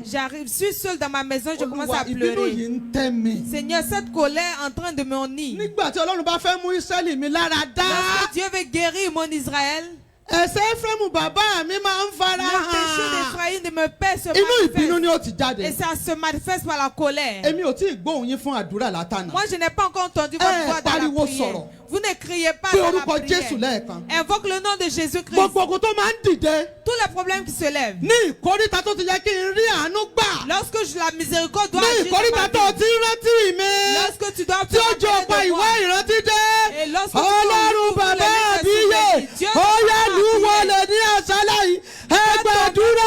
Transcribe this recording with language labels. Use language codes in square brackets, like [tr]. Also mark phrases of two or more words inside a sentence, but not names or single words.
[fr] J'arrive, je suis seule dans ma maison, je commence [yo] Olúwa, [fr] à [yo] ìbínú [fr] pleurer. [yo] yìí ń tẹ́ mi. [fr] Seigneur, cette colère est en train de m'ennuyer. [yo] Nígbà tí Ọlọ́run bá fẹ́ mú Ísírẹ́lì mi lára dá, [fr] Lorsque Dieu veut guérir mon Israël, [yo] ẹ̀ṣẹ̀ Éfrémù bàbá mi máa ń fara [fr] le péché [yo] hàn. [fr] d'Éphraïm de mon père se [yo] Inú ìbínú [fr] manifeste. [yo] ni ó ti jáde. [fr] Et ça se manifeste par la colère. [yo] Èmi ò tí ì gbóhùn yín fún àdúrà látànà. [fr] Moi, je n'ai pas encore entendu votre voix dans [yo] pariwo [fr] la prière. [yo] sọ̀rọ̀. [fr] Vous ne criez pas [yo] Pé [fr] dans la [yo] orúkọ Jésù [fr] prière. [yo] lẹ́ẹ̀kan. [fr] Invoque le nom de Jésus-Christ. [yo] Gbogbo ogun tó máa ń dìde [fr] Tous les problèmes qui se lèvent. [yo] ní ìkóríta tó ti yẹ kí n rí àánú gbà. [fr] Lorsque la miséricorde doit [yo] Ní [fr] agir dans [yo] ìkóríta [fr] ma [yo] tó [fr] vie. [yo] ti ń rántí mi. [fr] Lorsque tu dois [yo] Tí ó jọ [fr] rappeler [yo] ọ̀pá [fr] de [yo] ìwé [fr] moi. [yo] ìrántí dé. [fr] Et lorsque tu [yo] Ọlọ́run [fr] ouvres [yo] bàbá [fr] les livres [yo] àbíyè. [fr] souvenirs, Dieu [yo] Ó yá [fr] te [yo] lù [fr] prend à [yo] wọlé [fr] prier. [yo] ní àṣálẹ́ yìí. Ẹ [fr] Fais [yo] gbàdúrà.